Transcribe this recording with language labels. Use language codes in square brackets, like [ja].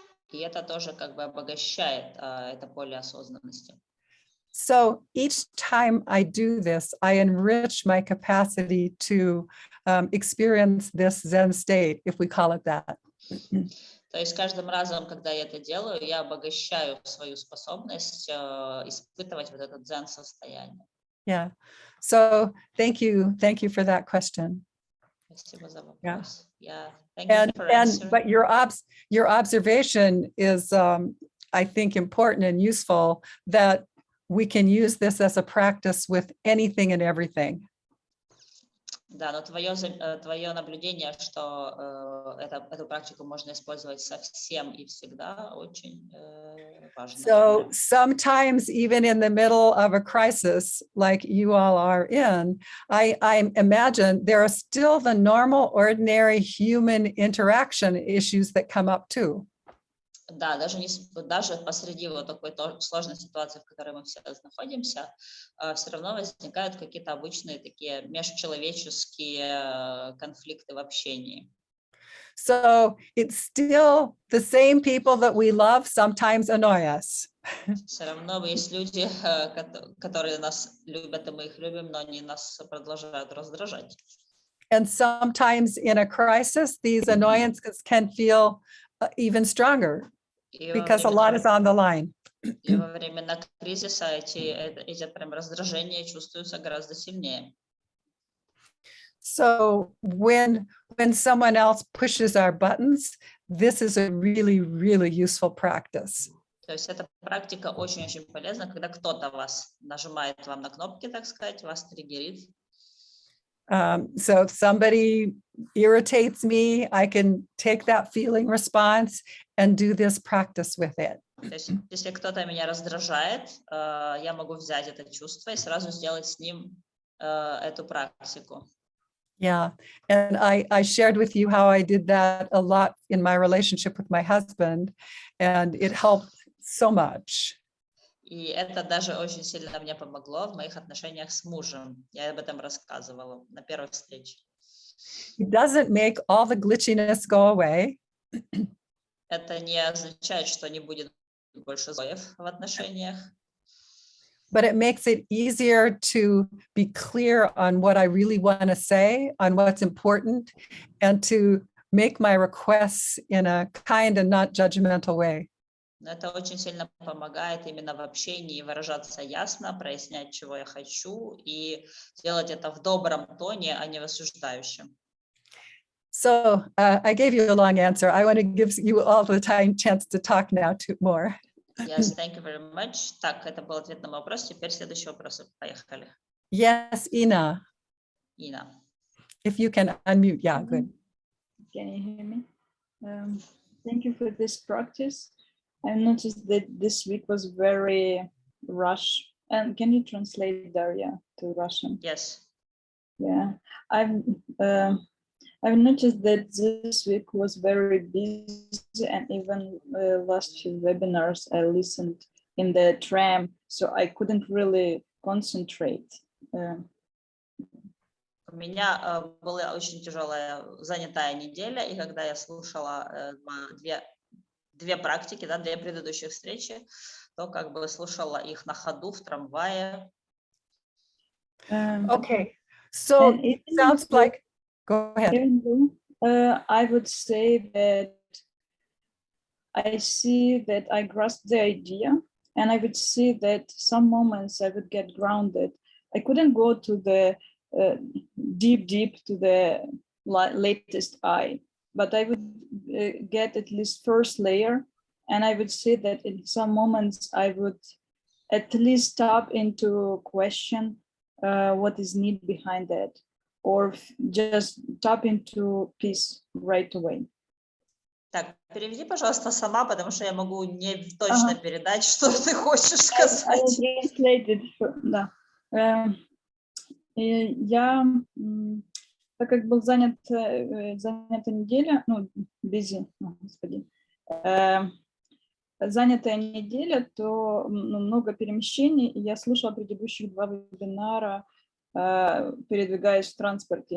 [ru] И это тоже как бы обогащает это поле осознанности. [en] So each time I do this, I enrich my capacity to experience this Zen state, if we call it that. [ru] То есть каждым разом, когда я это делаю, я обогащаю свою способность испытывать вот это дзен-состояние. [en] Yeah. So thank you for that question. [ru] Спасибо за вопрос. [en] Thank you for answering. But your observation is, I think, important and useful, that we can use this as a practice with anything and everything. [ru] Да, но твое наблюдение, что эту практику можно использовать со всем и всегда, очень важно. [en] So sometimes even in the middle of a crisis like you all are in, I imagine there are still the normal, ordinary human interaction issues that come up too. [ru] Да, даже посреди вот такой сложной ситуации, в которой мы все находимся, все равно возникают какие-то обычные такие межчеловеческие конфликты в общении. [en] So it's still the same people that we love sometimes annoy us. [ru] Все равно есть люди, которые нас любят, и мы их любим, но они нас продолжают раздражать. [en] And sometimes in a crisis, these annoyances can feel even stronger because a lot is on the line. [ru] И во времена кризиса эти прям раздражения чувствуются гораздо сильнее. [en] So when someone else pushes our buttons, this is a really, really useful practice. [ru] То есть эта практика очень-очень полезна, когда кто-то вас нажимает вам на кнопки, так сказать, вас триггерит. [en] So if somebody irritates me, I can take that feeling response and do this practice with it. [ru] То есть если кто-то меня раздражает, я могу взять это чувство и сразу сделать с ним эту практику. [en] Yeah, and I shared with you how I did that a lot in my relationship with my husband, and it helped so much. [ru] И это даже очень сильно мне помогло в моих отношениях с мужем. Я об этом рассказывала на первой встрече. [en] It doesn't make all the glitchiness go away. [ru] Это не означает, что не будет больше сбоев в отношениях. [en] But it makes it easier to be clear on what I really want to say, on what's important, and to make my requests in a kind and not judgmental way. [ru] Но это очень сильно помогает именно в общении выражаться ясно, прояснять, чего я хочу, и делать это в добром тоне, а не в осуждающем. [en] So I gave you a long answer. I want to give you all the chance to talk now more. Yes, thank you very much. [ru] Так, это был ответ на мой вопрос. Теперь следующий вопрос. Поехали. [en] Yes, Ina. [ru] Ина. [en] If you can unmute, yeah, good. Can you hear me? Thank you for this practice. I noticed that this week was very rush. And can you translate Daria to Russian? Yes. Yeah, I've noticed that this week was very busy, and even last few webinars I listened in the tram, so I couldn't really concentrate. [ru] У меня была очень тяжелая, занятая неделя, и когда я слушала две практики, да, две предыдущих встречи, то как бы слушала их на ходу в трамвае. [en] Okay, so it sounds like, go ahead. I would say that I see that I grasp the idea, and I would see that some moments I would get grounded. I couldn't go to the deep to the latest I, but I would get at least first layer, and I would see that in some moments I would at least tap into question what is need behind that, or just tap into peace right away. [ru] Так, переведи, пожалуйста, сама, потому что я могу не точно передать, что ты хочешь сказать. [en] I translated, [ru] да. Я, так как был занята неделя, ну, [en] busy, [ru] господи, занятая неделя, то много перемещений, и я слушала предыдущих 2 вебинара, передвигаясь в транспорте.